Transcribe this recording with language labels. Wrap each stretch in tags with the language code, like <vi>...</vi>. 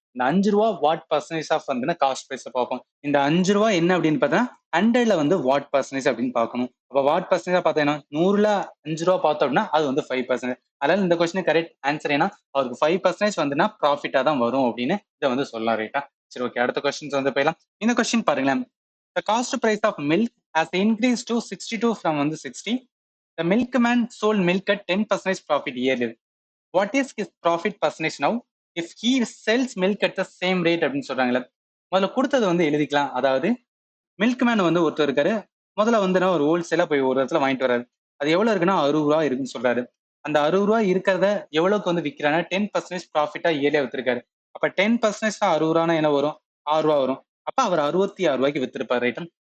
<ta>இந்த 5 ரூபா what percentage of வந்து காஸ்ட் பிரைஸ் பார்ப்போம். இந்த 5 ரூபா என்ன அப்படின்னு பார்த்தா 100ல வந்து வாட் பர்சன்டேஜ் அப்படின்னு பார்க்கணும். அப்ப வாட் பர்சன்டேஜ் பார்த்தீங்கன்னா 100ல 5 ரூபா பார்த்தோம் அப்படின்னா அது வந்து 5%. அதனால இந்த கொஸ்டின் கரெக்ட் ஆன்சர் ஏன்னா அவருக்கு 5% வந்துன்னா ப்ராஃபிட்டா தான் வரும் அப்படின்னு இதை வந்து சொல்லலாம். ரைட்டா? சரி, ஓகே, அடுத்த கொஸ்டின்ஸ் வந்து போயிடலாம். இந்த கொஸ்டின் பாருங்களேன்.</ta> <en>The cost price of milk has increased to 62 from வந்து 60. The milkman sold milk at 10% profit yearly. What is his profit percentage now if he sells milk at the same rate</en> <ta>அப்படின்னு சொல்றாங்களே. முதல்ல கொடுத்தது வந்து எழுதிக்கலாம். அதாவது milkman வந்து ஒருத்தர் இருக்காரு. முதல்ல வந்து ஒரு ஹோல்சேலா போய் ஒரு இடத்துல வாங்கிட்டு வர்றாரு. அது எவ்வளவு இருக்குன்னா 60 ரூபா இருக்குன்னு சொல்றாரு. அந்த 60 ரூபா இருக்கிறத எவ்வளவுக்கு வந்து விற்கிறாங்க? 10% ப்ராஃபிட்டா ஏரியா வித்திருக்காரு. அப்ப 10% 60 ரூபானா என்ன வரும்? 6 ரூபா வரும். அப்ப அவர் 66 ரூபாய்க்கு வித்திருப்பாரு. ரைட்டா?</ta>